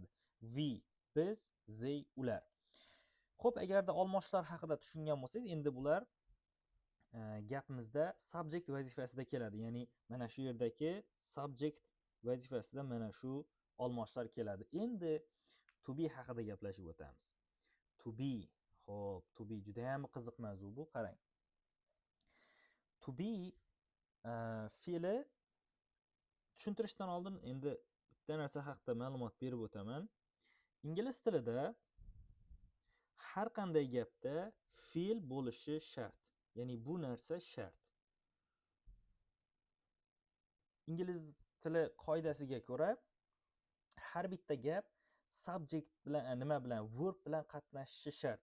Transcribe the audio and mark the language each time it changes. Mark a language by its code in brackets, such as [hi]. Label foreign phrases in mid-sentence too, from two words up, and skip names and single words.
[en] We, biz, they, ular. [uz] Xo'p, agarda olmoshlar haqida tushungan bo'lsangiz, endi bular gapimizda subject vazifasida keladi. Ya'ni mana shu yerdagi subject vazifasida mana shu olmoshlar keladi. Endi [en] to be [uz] haqida gaplashib o'tamiz. [en] To be. [uz] Xo'p, [en] to be [uz] juda ham qiziq mavzu bu, qarang. [en] To be [uz] fe'li tushuntirishdan oldin endi bitta narsa haqida ma'lumot berib o'taman. Ingliz tilida har qanday gapda fe'l bo'lishi shart. Ya'ni bu narsa shart. Ingliz tili qoidasiga ko'ra har bitta gap subject bilan nima bilan verb bilan qatnashishi shart.